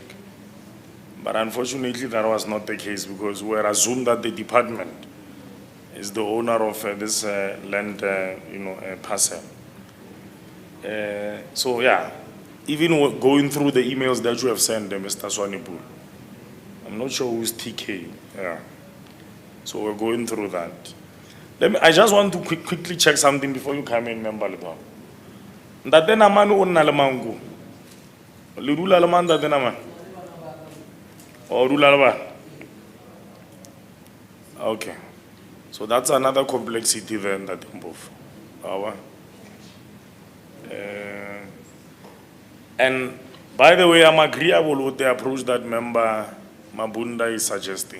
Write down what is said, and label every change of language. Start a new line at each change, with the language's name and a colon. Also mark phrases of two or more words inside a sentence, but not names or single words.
English: But unfortunately, that was not the case because we were assumed that the department is the owner of this land, parcel. So yeah, even going through the emails that you have sent, Mr. Swanepoel, I'm not sure who's TK. Yeah. So we're going through that. I just want to quickly check something before you come in, Member Lebon.
Southern Sotho: Ntate Namane o nna le manku. Le dula le mang Ntate Namane?
English: Or Rulalaba? Okay. So that's another complexity then that involve. And by the way, I'm agreeable with the approach that member Mabunda is suggesting.